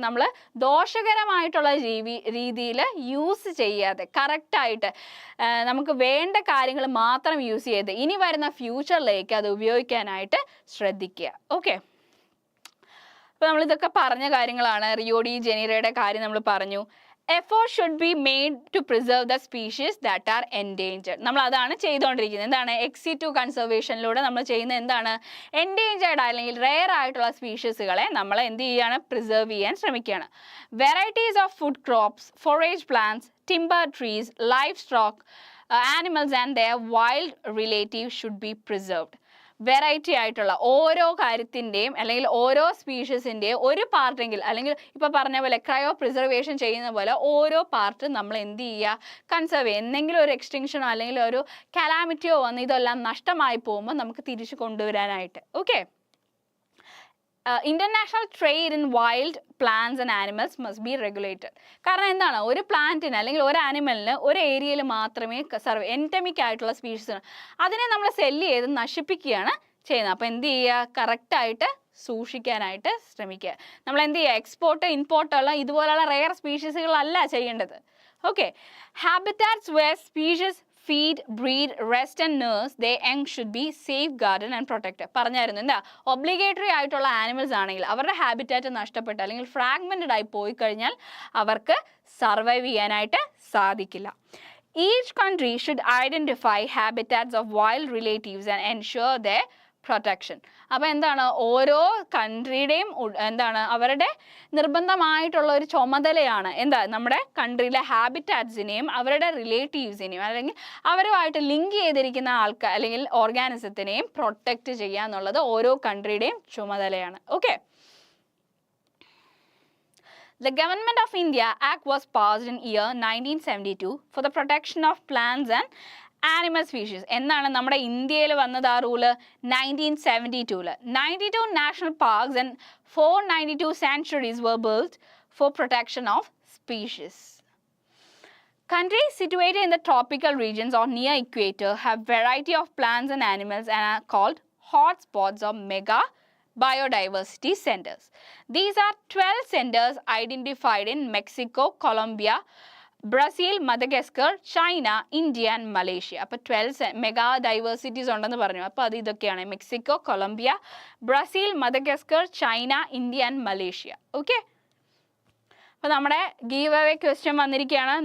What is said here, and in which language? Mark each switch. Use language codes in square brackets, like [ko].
[ml] നമ്മൾ ദോഷകരമായിട്ടുള്ള രീതിയിൽ യൂസ് ചെയ്യാതെ കറക്റ്റായിട്ട് നമുക്ക് വേണ്ട കാര്യങ്ങൾ മാത്രം യൂസ് ചെയ്ത് ഇനി വരുന്ന ഫ്യൂച്ചറിലേക്ക് അത് ഉപയോഗിക്കാനായിട്ട് ശ്രദ്ധിക്കുക. ഓക്കെ, അപ്പോൾ നമ്മളിതൊക്കെ പറഞ്ഞ കാര്യങ്ങളാണ്. റിയോ ഡി ജനീറോയുടെ കാര്യം നമ്മൾ പറഞ്ഞു. [en] Effort should be made to preserve the species that are endangered. [ml] നമ്മൾ അതാണ് ചെയ്തുകൊണ്ടിരിക്കുന്നത്. എന്താണ്? ex-situ കൺസർവേഷനിലൂടെ നമ്മൾ ചെയ്യുന്ന എന്താണ്? എൻഡേഞ്ചേർഡ് അല്ലെങ്കിൽ റെയർ ആയിട്ടുള്ള സ്പീഷീസുകളെ നമ്മൾ എന്ത് ചെയ്യുകയാണ്? പ്രിസർവ് ചെയ്യാൻ ശ്രമിക്കുകയാണ്. [en] Varieties of food crops, forage plants, timber trees, livestock, animals and their wild relatives should be preserved. [ml] Variety ആയിട്ടുള്ള ഓരോ കാര്യത്തിൻ്റെയും അല്ലെങ്കിൽ ഓരോ സ്പീഷീസിൻ്റെയും ഒരു പാർട്ടെങ്കിൽ, അല്ലെങ്കിൽ ഇപ്പോൾ പറഞ്ഞ പോലെ ക്രയോ പ്രിസർവേഷൻ ചെയ്യുന്ന പോലെ ഓരോ പാർട്ട് നമ്മൾ എന്ത് ചെയ്യുക? കൺസർവ് ചെയ്യുക. എന്തെങ്കിലും ഒരു എക്സ്റ്റിങ്ഷനോ അല്ലെങ്കിൽ ഒരു കലാമിറ്റിയോ വന്ന് ഇതെല്ലാം നഷ്ടമായി പോകുമ്പോൾ നമുക്ക് തിരിച്ചു കൊണ്ടുവരാനായിട്ട്. [en] Okay, international trade in wild plants and animals must be regulated. [ml] കാരണം എന്താണ്? ഒരു പ്ലാന്റിന് അല്ലെങ്കിൽ ഒരു ആനിമലിന് ഒരു ഏരിയയിൽ മാത്രമേ എൻഡമിക് ആയിട്ടുള്ള സ്പീഷീസ് അതിനെ നമ്മൾ സെല്ല് ചെയ്ത് നശിപ്പിക്കുകയാണ് ചെയ്യുന്നത്. അപ്പോൾ എന്ത് ചെയ്യുക? കറക്റ്റായിട്ട് സൂക്ഷിക്കാനായിട്ട് ശ്രമിക്കുക. നമ്മൾ എന്ത് ചെയ്യുക? എക്സ്പോർട്ട് ഇമ്പോർട്ടുള്ള ഇതുപോലുള്ള റെയർ സ്പീഷീസുകളല്ല ചെയ്യേണ്ടത്. [en] Okay, habitats where species feed, breed, rest and nurse their young should be safeguarded and protected. [ml] പറഞ്ഞായിരുന്നു എന്താ? ഒബ്ലിഗേറ്ററി ആയിട്ടുള്ള ആനിമൽസ് ആണെങ്കിൽ അവരുടെ ഹാബിറ്റാറ്റ് നഷ്ടപ്പെട്ട് അല്ലെങ്കിൽ ഫ്രാഗ്മെന്റഡ് ആയി പോയി കഴിഞ്ഞാൽ അവർക്ക് സർവൈവ് ചെയ്യാനായിട്ട് സാധിക്കില്ല. [en] Each country should identify habitats of wild relatives and ensure their protection. [ml] അപ്പോൾ എന്താണ്? ഓരോ കൺട്രിയുടെയും എന്താണ് അവരുടെ നിർബന്ധമായിട്ടുള്ള ഒരു ചുമതലയാണ് എന്താ? നമ്മുടെ കൺട്രിയിലെ ഹാബിറ്റാറ്റ്സിനെയും അവരുടെ റിലേറ്റീവ്സിനെയും അല്ലെങ്കിൽ അവരുമായിട്ട് ലിങ്ക് ചെയ്തിരിക്കുന്ന ആൾക്കാർ അല്ലെങ്കിൽ ഓർഗാനിസത്തിനെയും പ്രൊട്ടക്റ്റ് ചെയ്യുക എന്നുള്ളത് ഓരോ കൺട്രിയുടെയും ചുമതലയാണ്. [en] Okay, The Government of India Act was passed in year 1972 for the protection of plants and animal species. [ml] എന്നാണ് നമ്മുടെ ഇന്ത്യയിൽ വന്നത് ആ rule? 1972. [en] 92 national parks and 492 sanctuaries were built for protection of species. Countries situated in the tropical regions or near equator have variety of plants and animals and are called hotspots or mega biodiversity centers. These are 12 centers identified in Mexico, Colombia, Brazil, Madagascar, China, India and Malaysia. [ml] അപ്പോൾ 12 mega diversities ഉണ്ടെന്ന് പറഞ്ഞു. അപ്പോൾ അത് ഇതൊക്കെയാണ്: Mexico, Colombia, Brazil, മദഗസ്കർ, China, India and Malaysia. Okay, അപ്പോൾ നമ്മുടെ give away question വന്നിരിക്കുകയാണ്.